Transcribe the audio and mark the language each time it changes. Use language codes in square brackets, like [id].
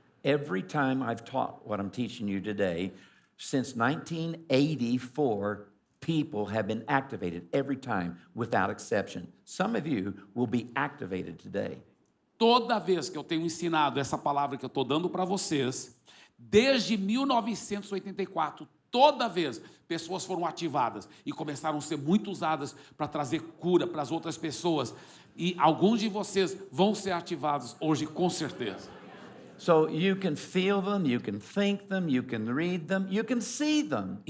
[en] Every time I've taught what I'm teaching you today, since 1984, people have been activated every time without exception. Some of you will be activated today. [pt] Toda vez que eu tenho ensinado essa palavra que eu estou dando para vocês, desde 1984, toda vez pessoas foram ativadas e começaram a ser muito usadas para trazer cura para as outras pessoas. E alguns de vocês vão ser ativados hoje, com certeza. [en] So you can feel them, you can think them, you can read them, you can see them.